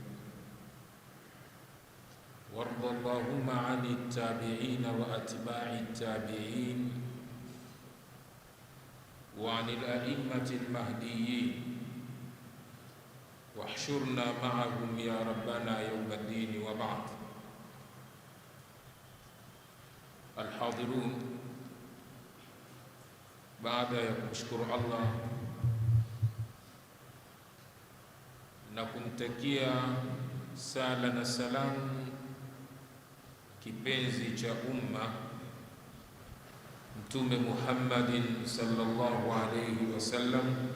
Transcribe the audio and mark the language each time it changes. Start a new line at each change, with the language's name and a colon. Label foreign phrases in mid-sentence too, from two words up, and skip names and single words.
Arabic: وارض اللهم عن التابعين وأتباع التابعين وعن الأئمة المهديين، واحشرنا معهم يا ربنا يوم الدين. وبعد. الحاضرون،
Swahili: baada ya kumshukuru Allah na kumtakia sala na salamu kipenzi cha umma Mtume Muhammadin
Arabic: صلى الله عليه وسلم,